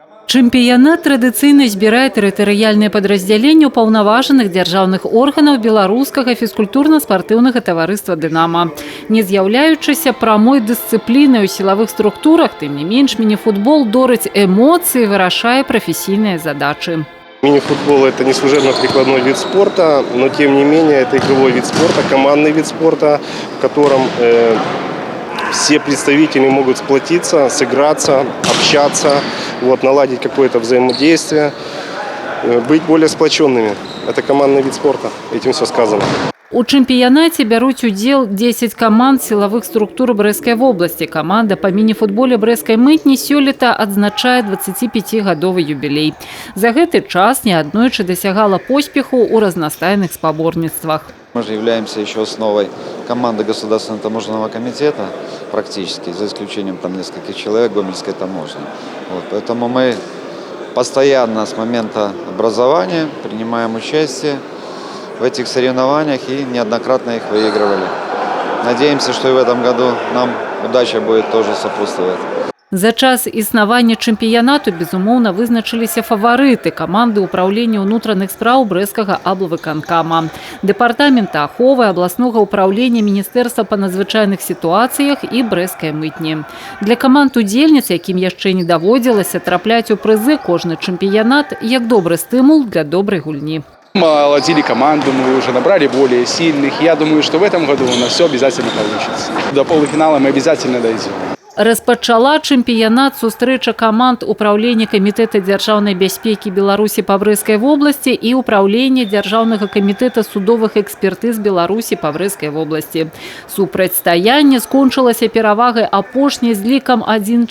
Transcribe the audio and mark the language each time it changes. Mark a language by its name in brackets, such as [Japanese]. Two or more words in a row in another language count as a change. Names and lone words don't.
[Belarusian] Чэмпіянат традыцыйна збірае тэрытарыяльныя падраздзяленні ўпаўнаважаных дзяржаўных органаў беларускага фізкультурна-спартыўнага таварыства «Дынама». Не з'яўляючыся прамой дысцыплінай у сілавых структурах, тым не менш міні-футбол дорыць эмоцыі, вырашае прафесійныя задачы. [Russian] Мини-футбол – это не служебно-прикладной вид спорта, но тем не менее это игровой вид спорта, командный вид спорта, в котором все представители могут сплотиться, сыграться, общаться, наладить какое-то взаимодействие, быть более сплоченными. Это командный вид спорта, этим все сказано. [Belarusian] У чэмпіянаце бяруць удзел 10 каманд сілавых структур Брэсцкай вобласці. Каманда па міні-футболе Брэсцкай мытні сёлета адзначае 25-гадовы юбілей. За гэты час неаднойчы дасягала поспеху ў разнастайных спаборніцтвах. [Russian] Мы же являемся еще основой команды Государственного таможенного комитета, практически, за исключением нескольких человек Гомельской таможни. Поэтому мы постоянно с момента образования принимаем участие в этих соревнованиях и неоднократно их выигрывали. Надеемся, что и в этом году нам удача будет тоже сопутствовать. [Belarusian] За час існавання чэмпіянату, безумоўна, вызначыліся фаварыты каманды ўпраўлення ўнутраных спраў Брэсцкага аблвыканкама, дэпартамента аховы, абласнога ўпраўлення Міністэрства па надзвычайных сітуацыях і Брэсцкай мытні. Для каманд удзельніц, якім яшчэ не даводзілася трапляць у прызы кожны чэмпіянат, як добры стымул для добрай гульні. [Russian] Мы омолодили команду, мы уже набрали более сильных. Я думаю, что в этом году у нас все обязательно получится. До полуфинала мы обязательно дойдем. [Belarusian] Распачала чэмпіянат сустрэча каманд ўпраўлення камітэта дзяржаўнай бяспекі Беларусі па Брэсцкай вобласці і ўпраўлення дзяржаўнага камітэта судовых экспертыз Беларусі па Брэсцкай вобласці. Супрацьстаянне скончылася перавагай апошняй з лікам 1-4.